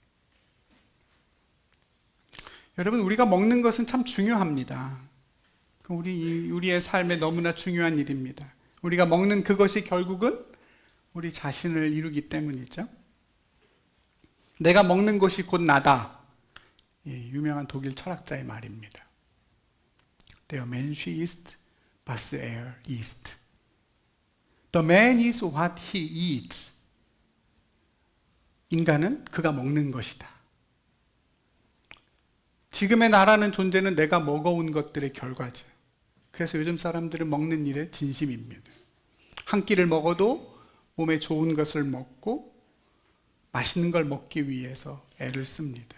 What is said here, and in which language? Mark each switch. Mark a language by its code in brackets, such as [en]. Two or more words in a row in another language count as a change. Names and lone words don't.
[ko] 여러분, 우리가 먹는 것은 참 중요합니다. 우리의 삶에 너무나 중요한 일입니다. 우리가 먹는 그것이 결국은 우리 자신을 이루기 때문이죠. 내가 먹는 것이 곧 나다. 유명한 독일 철학자의 말입니다. [de] Der Mensch ist, was er isst. [en] The man is what he eats. [ko] 인간은 그가 먹는 것이다. 지금의 나라는 존재는 내가 먹어온 것들의 결과죠. 그래서 요즘 사람들은 먹는 일에 진심입니다. 한 끼를 먹어도 몸에 좋은 것을 먹고 맛있는 걸 먹기 위해서 애를 씁니다.